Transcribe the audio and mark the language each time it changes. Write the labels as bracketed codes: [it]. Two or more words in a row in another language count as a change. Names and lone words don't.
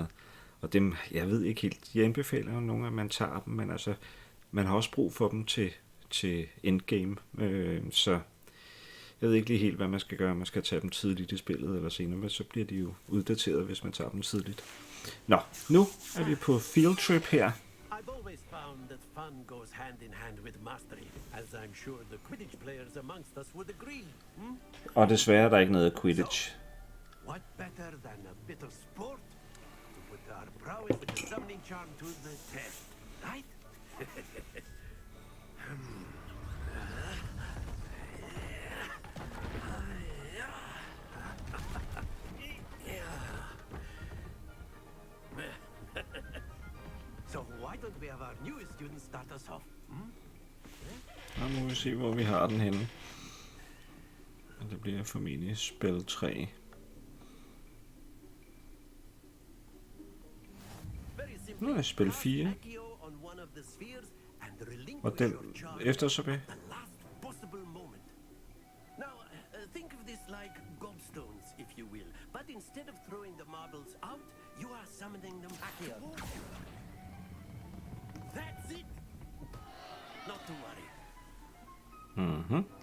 [da] Og dem, jeg ved ikke helt, jeg anbefaler jo nogle, at man tager dem, men altså, man har også brug for dem til endgame. Så Jeg ved ikke lige helt, hvad man skal gøre. Man skal tage dem tidligt i spillet eller senere, men så bliver de jo uddateret, hvis man tager dem tidligt. Nå, nu er vi på [en] field trip [da] her. [en] I've always found that fun goes hand in hand with mastery, as I'm sure the Quidditch players amongst us would agree. [da] Og desværre er der ikke noget Quidditch. [en] What better than a bit of sport to put our prowess with the summoning charm to the test, right? So why don't we have our newest students start us off? [da] Nu må vi se, hvor vi har den henne. Og det bliver formentlig spil 3. Nu er spil 4. Og den efter så vil. [en] Now, think of this like gobstones, if you will. But instead of throwing the marbles out, you are summoning them back here. That's it! Not to worry. Mhm.